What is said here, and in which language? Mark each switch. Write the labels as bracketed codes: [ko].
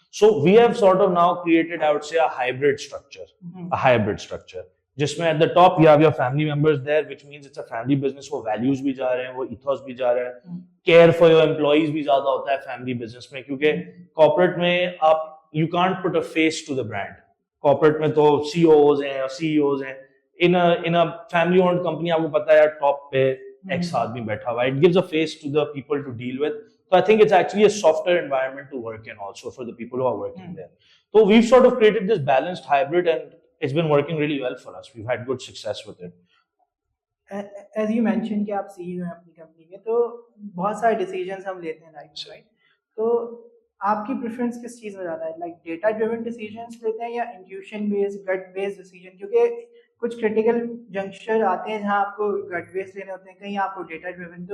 [en] So we have sort of now created I would say hybrid structure, جس میں at the top you have your family members there, which means it's a family business. [ur] وہ values بھی جا رہے ہیں, وہ ethos بھی جا رہا ہے, کیئر فار یور امپلائیز بھی زیادہ ہوتا ہے فیملی بزنس میں, کیونکہ کارپوریٹ میں آپ [en] You can't put a face to the brand. [ur] Corporate میں تو سی اوز ہیں اور سی ای اوز ہیں. [en] in a family owned company [ur] آپ کو پتا ہے ٹاپ پہ ایکس آدمی بیٹھا ہوا ہے. [en] It gives a face to the people to deal with. So I think it's actually a softer environment to work in also for the people who are working there. So we've sort of created this balanced hybrid and it's been working really well for us. We've had good success with it. As you mentioned [ur] کہ آپ CEO ہیں اپنی company کے, تو بہت سارے decisions ہم لیتے ہیں لائف میں, تو آپ کی پریفرنس کس چیز میں زیادہ ہے, لائک ڈیٹا ڈریون ڈیسیجنس لیتے ہیں یا انٹیوشن بیسڈ گٹ بیسڈ ڈیسیجن؟ کیونکہ کچھ کرٹیکل جنکشن آتے ہیں جہاں آپ کو گٹ بیس لینے ہوتے ہیں, کہیں آپ کو ڈیٹا ڈریون.